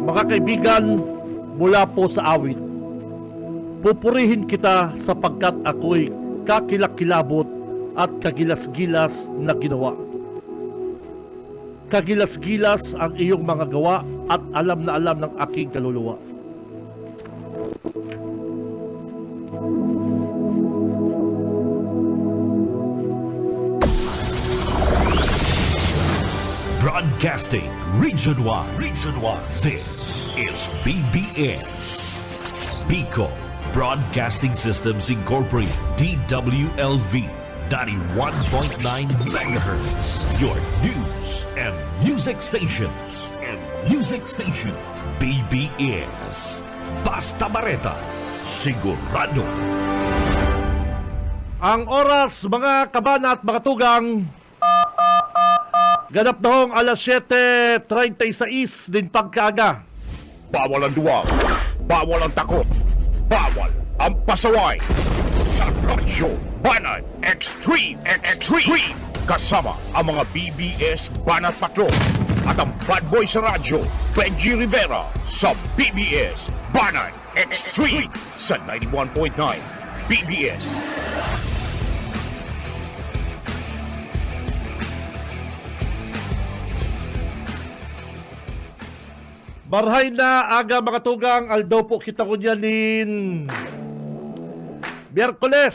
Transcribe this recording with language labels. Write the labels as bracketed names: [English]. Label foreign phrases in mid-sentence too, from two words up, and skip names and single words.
[Filipino] kaibigan, mula po sa awit. Pupurihin kita sapagkat ako'y kakilakilabot at kagilas-gilas na ginawa. Kagilas-gilas ang iyong mga gawa at alam na alam ng aking kaluluwa. [English] Broadcasting Region 1. Region 1. This is BBS. Bicol Broadcasting Systems Incorporated. DWLV 91.9 MHz. Your news and music stations. [Bikol] BBS. Basta Bareta. Sigurado. Ang oras, mga kabana at mga tugang, ganap na hong alas 7:36 din pagkaaga. Bawal ang duwag, bawal ang takot, bawal ang pasaway. Sa Radyo Banat Extreme, kasama ang mga BBS Banat Patrol at ang [English] bad boy [Bikol] sa radyo, Benji Rivera, sa BBS Banat Extreme sa 91.9 BBS. Marhay na aga mga tugang, aldaw po kita ko niyanin Biyerkules.